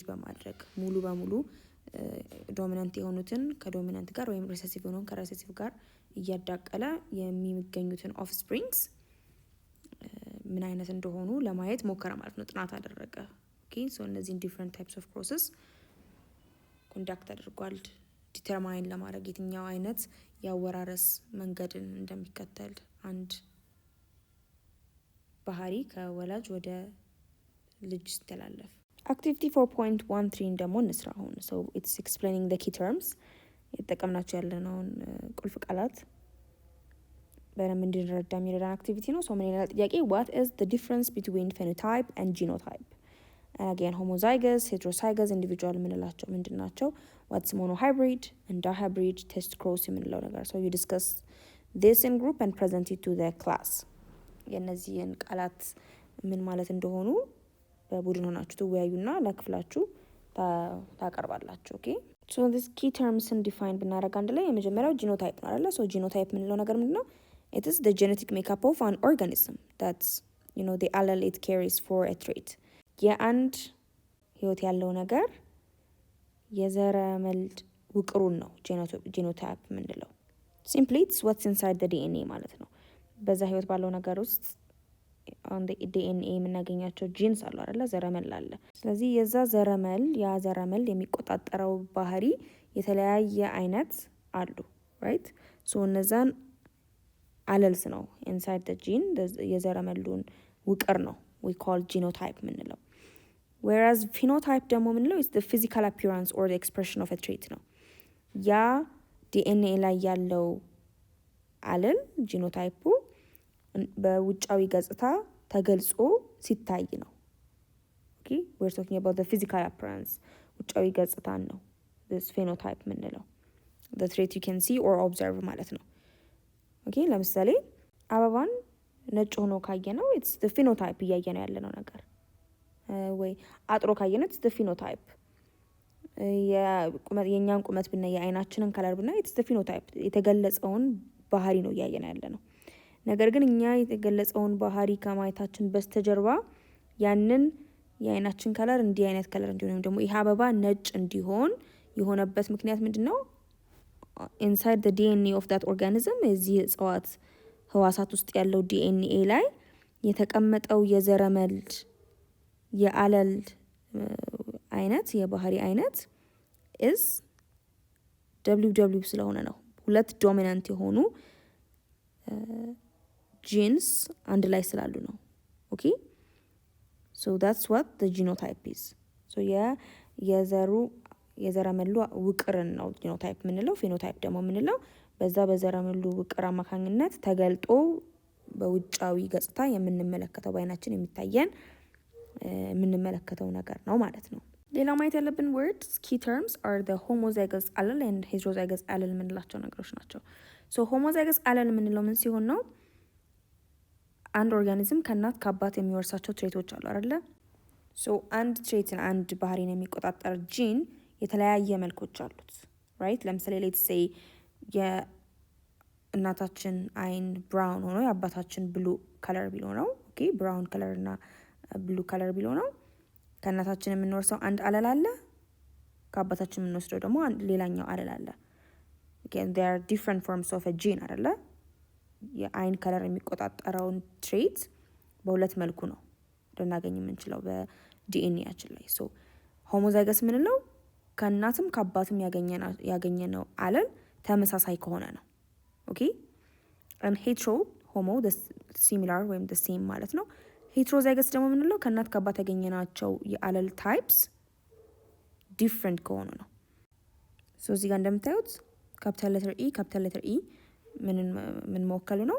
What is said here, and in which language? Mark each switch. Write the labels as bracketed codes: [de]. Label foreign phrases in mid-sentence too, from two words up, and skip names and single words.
[am] በማድረግ ሙሉ በሙሉ ዶሚናንት የሆኑትን ከዶሚናንት ጋር ወይም ሪሴሲቭ የሆኑን ከሪሴሲቭ ጋር እያዳቀለ የሚገኙትን ኦፍስፕሪንግስ ምን አይነት እንደሆኑ ለማየት ሞከረ ማለት ነው። ጥናት አደረገ። [en] okay so [am] እነዚህን [en] different types of process conduct [am] አድርጓል ዲተርማይን ለማድረግ የትኛው አይነት ያወራረስ መንገድን እንደሚከተል አንድ ባህሪ ከወላጅ ወደ ልጅ ሲተላለፍ። አክቲቪቲ 4.13 ደግሞ እንስራ አሁን። [en] so it's explaining the key terms [am] የተጠቀምናቸው ያለነውን ቁልፍ ቃላት በደንብ እንድንረዳ የሚረዳን አክቲቪቲ ነው። ምን ይላል ጥያቄ? [en] what is the difference between phenotype and genotype? and again homozygous, heterozygous individual [am] የምንላቸው ምንድናቸው? [en] what's monohybrid and dihybrid, test cross [am] የምንለው ነገር። [en] so you discuss this in group and present it to the class. [am] የነዚህን ቃላት ምን ማለት እንደሆኑ በቡድን ሆናችሁ ትወያዩና ለክፍላችሁ ታቀርባላችሁ። [en] okay so this key terms define [am] ብናደርግ አንድ ላይ የመጀመሪያው genotype ነው አይደል? [en] so genotype [am] የምንለው ነገር ምንድነው? [en] it is the genetic makeup of an organism that's the allele it carries for a trait. [am] የአንድ ህይወት ያለው ነገር የዘረመል ውቅሩን ነው genotype የምንለው። [en] simply it's what's inside the DNA [am] ማለት ነው። በዛ ህይወት ባለው ነገር ውስጥ [en] on the DNA [am] የምናገኛቸው ጂንስ አሉ አይደል? ዘረመል አለ። ስለዚህ የዛ ዘረመል የሚቆጣጠረው ባህሪ የተለያየ አይነት አሉ right? so እነዛን አለልስ ነው [en] inside the gene [am] የዘረመሉን ውቅር ነው [en] we call genotype [am] የምንለው። [en] whereas phenotype [am] ደግሞ የምንለው [en] is the physical appearance or the expression of a trait [am] ነው። ያ DNA ላይ ያለው አለል ጂኖታይፑ በውጫዊ ገጽታ ተገልጾ ሲታይ ነው። [en] okay we're talking about the physical appearance [am] ውጫዊ ገጽታን ነው [en] this phenotype [am] የምንለው [en] the trait you can see or observe [am] ማለት ነው። okay ለምሳሌ አበባን ነጭ ሆኖ ካየነው [en] it's the phenotype [am] እያየነው ያለነው ነገር ወይ አጥሮ ካየነው [en] it's the phenotype [am] የኛን ቁመት ብናይ የአይናችንን ከለር ብናይ [en] it's the phenotype [am] የተገለጸውን ባህሪ ነው እያየነው ያለነው። ነገር ግን እኛ የተገለጸውን ባህሪ ከማየታችን በስተጀርባ ያንን የአይናችን ከለር እንዲህ አይነት ከለር እንዲሆን ወይም ደግሞ ይሄ አበባ ነጭ እንዲሆን የሆነበት ምክንያት ምንድነው? [en] inside the DNA of that organism [am] የዚህ እጽዋት ህዋሳት ውስጥ ያለው DNA ላይ የተቀመጠው የዘረመል የአለል አይነት የባህሪ አይነት is WW ስለሆነ ነው። ሁለት ዶሚናንት የሆኑ ጂንስ አንድ ላይ ስላሉ ነው። [en] okay so that's what the genotype is. [am] so የዘረመሉ ውቅርን ነው genotype የምንለው። phenotype ደግሞ የምንለው በዛ በዘረመሉ ውቅር አማካኝነት ተገልጦ በውጫዊ ገጽታ የምንመለከተው በአይናችን የሚታየን የምንመለከተው ነገር ነው ማለት ነው። ሌላ ማየት ያለብን [en] words key terms are the homozygous allele and heterozygous allele [am] የምንላቸው ነገሮች ናቸው። ሶ [en] homozygous allele [am] የምንለው ምን ሲሆን ነው? አንድ ኦርጋኒዝም ከእናት ከአባት የሚወርሳቸው ትሬቶች አሉ አይደለ? ሶ አንድ ትሬትን አንድ ባህሪን የሚቆጣጠር ጂን የተለያየ መልኮች አሉት ራይት። ለምሳሌ [en] let's say [am] የእናታችን አይን ብራውን ሆኖ የአባታችን [en] blue color [am] ቢሎ ነው። [en] okay brown color [am] እና [en] blue color [am] ቢሎ ነው። ከእናታችን የምንወርሰው አንድ አለል አለ፣ ከአባታችን የምንወስደው ደግሞ ሌላኛው አለል አለ። [en] they are different forms of a gene [am] አይደለ? የአይን ከለር የሚቆጣጠረውን ትሬት በሁለት መልኩ ነው ልናገኝ የምንችለው በዲኤንኤያችን ላይ። ሶ ሆሞዛይገስ ምንለው ከእናትም ከአባትም ያገኘነው አለል ተመሳሳይ ከሆነ ነው። [en] okay hetero homo similar [am] ወይም ሴም ማለት ነው። ሄትሮዛይገስ ደግሞ ምንለው ከእናት ከአባት ያገኘናቸው የአለል [en] types different [am] ከሆኑ ነው። ሶ እዚህ ጋር እንደምታዩት [en] capital letter E [am] ምን መወከሉ ነው?